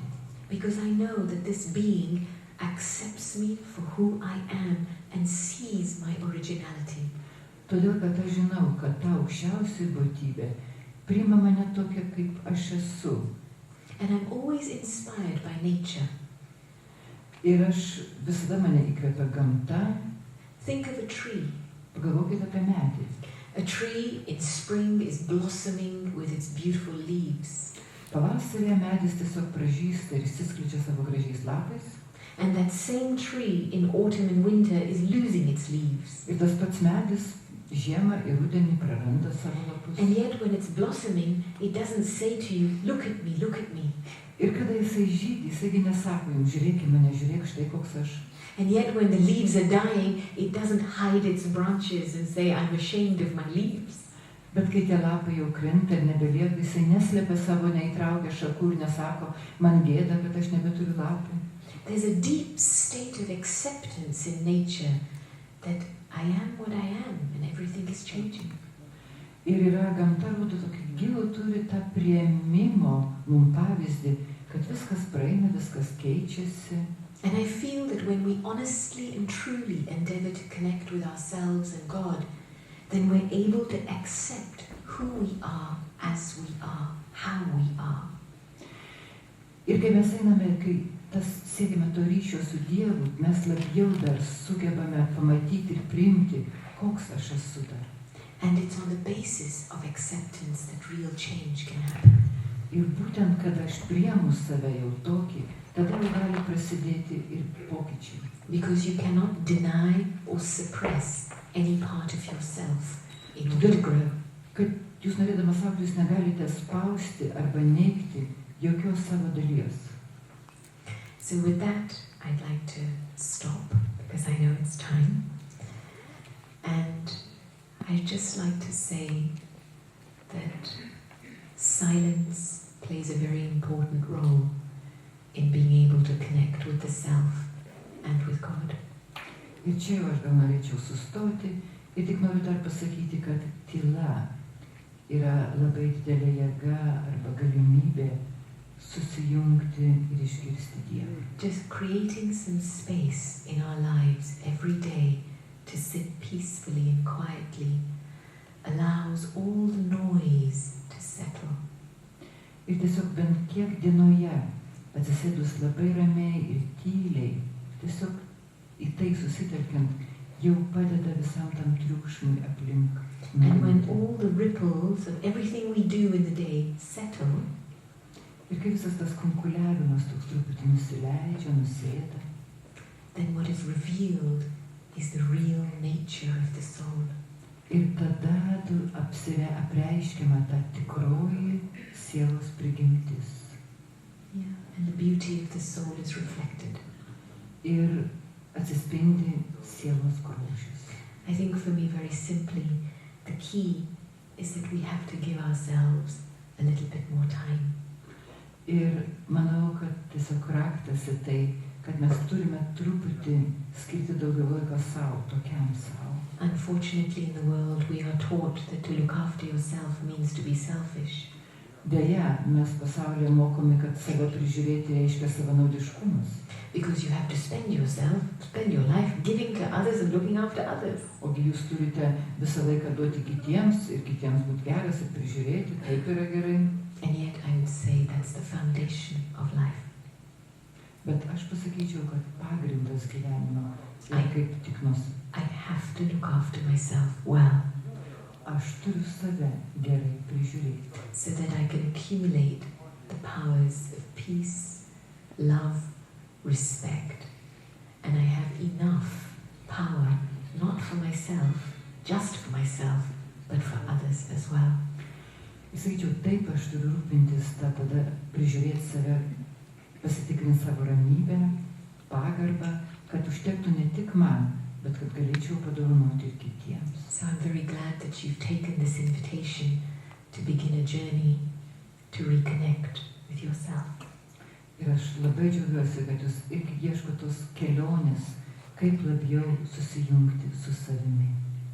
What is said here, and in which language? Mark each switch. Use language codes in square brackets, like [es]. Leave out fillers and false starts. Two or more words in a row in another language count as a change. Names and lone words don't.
[en] Because I know that this being accepts me for who I am and sees my originality. [lt] Todėl, kad aš žinau, kad ta aukščiausia būtybė priima mane tokia, kaip aš esu. [en] And I'm always inspired by nature. [lt] Ir aš visada mane įkvepia gamta. [en] Think of a tree. [lt] Pagalvokite apie medį. [en] A tree in spring is blossoming with its beautiful leaves. [lt] Pavasarėje medis tiesiog pražysta ir išsiskleidžia savo gražiais lapais. [en] And that same tree in autumn and winter is losing its leaves. [lt] Ir tas pats medis žiemą ir rudenį praranda savo lapus. [en] And yet when it's blossoming, it doesn't say to you, look at me, look at me. [lt] Ir kada jisai žydi, jisaigi nesako jums, žiūrėk į mane, žiūrėk štai koks aš. [en] And yet when the leaves are dying, it doesn't hide its branches and say, I'm ashamed of my leaves. [lt] Bet kai tie lapai jau krenta ir nebelieka, jisai neslėpia savo, neįtraukia šakų ir nesako, man gėda, kad aš nebeturiu lapų. [en] There's a deep state of acceptance in nature that I am what I am and everything is changing. [lt] Ir yra gamta rodo tokį gilų turi tą priėmimo mums pavyzdį, kad viskas praeina, viskas keičiasi. [en] And I feel that when we honestly and truly endeavor to connect with ourselves and God, then we're able to accept who we are as we are, how we are. [lt] Ir kai mes einame, kai siekime to ryšio su Dievu, mes labiau dar sugebame pamatyti ir priimti, koks aš esu dar. [en] And it's on the basis of acceptance that real change can happen. [lt] Ir būtent, kad aš priimu save jau tokį, tada jau gali prasidėti ir pokyčiai. [en] Because you cannot deny or suppress any part of yourself in order to grow. [lt] Kad jūs norėdamas augti, jūs negalite spausti arba neigti jokios savo dalies. [en] So with that, I'd like to stop because I know it's time. And I'd just like to say that silence plays a very important role in being able to connect with the self and with God. [lt] Ir čia jau aš gal norėčiau sustoti ir tik noriu dar pasakyti, kad tyla yra labai didelė jėga arba galimybė susijungti ir išgirsti Dievą. [en] Just creating some space in our lives every day to sit peacefully and quietly allows all the noise to settle. [lt] Ir tiesiog bent kiek dienoje atsisėdus labai ramiai ir tyliai, tiesiog į tai susitelkiant, jau padeda visam tam triukšmui aplink. [en] And when all the ripples of everything we do in the day settle, [lt] ir kai visas tas kunkuliavimas toks truputį nusileidžia, nusėda, [en] then what is revealed is the real nature of the soul. [lt] Ir tada apreiškiama ta tikroji sielos prigimtis. [en] Yeah. And the beauty of the soul is reflected. [lt] Ir atsispindi sielos grožis. [en] I think for me, very simply, the key is that we have to give ourselves a little bit more time. [lt] Ir manau, kad tiesiog raktas į tai, kad mes turime truputį skirti daugiau laiko savo, tokiam savo. [en] Unfortunately, in the world, we are taught that to look after yourself means to be selfish. [lt] Deja, mes pasaulyje mokomi, kad save prižiūrėti reiškia savanaudiškumas. [en] Because you have to spend your life giving to others and looking after others. [lt] Ogi jūs turite visą laiką duoti kitiems ir kitiems būti geras ir prižiūrėti, taip yra gerai. [en] And yet I would say that's the foundation of life. [lt] Bet aš pasakyčiau, kad pagrindas gyvenimo yra kaip tik [en] I have to look after myself well. [lt] Aš turiu save gerai prižiūrėti. [en] So that I can accumulate the powers of peace, love, respect. And I have enough power, not for myself, just for myself, but for others as well. [lt] Sakyčiau, taip aš turiu rūpintis, tada prižiūrėti save, pasitikrinti savo ramybę, pagarbą, kad užtektų ne tik man, bet kad galėčiau padovanoti ir kitiems. [en] So I'm very glad that you've taken this invitation to begin a journey to reconnect with yourself. [lt] Ir aš labai džiaugiuosi, kad jūs irgi ieškote tos kelionės, kaip labiau susijungti su savimi.